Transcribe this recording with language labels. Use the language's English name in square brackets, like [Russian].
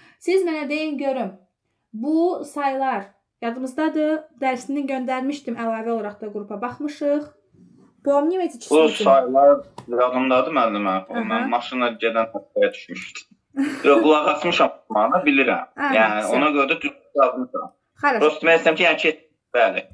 [Azerbaijani] Siz mənə deyin görüm. Bu sayılar yadımızdadır. Dərsini göndərmişdim. Əlavə olaraq da qrupa baxmışıq. [Russian] Помните числительные? [Azerbaijani] Bu sayılar yadımdadır müəllimə. Mən maşınla gedən həftəyə düşmüşdüm. Yox, qulaq asmışam, bilirəm. Yəni ona görə də düz yazmışam. Prost demək istəyirəm ki, yəni ki, bəli.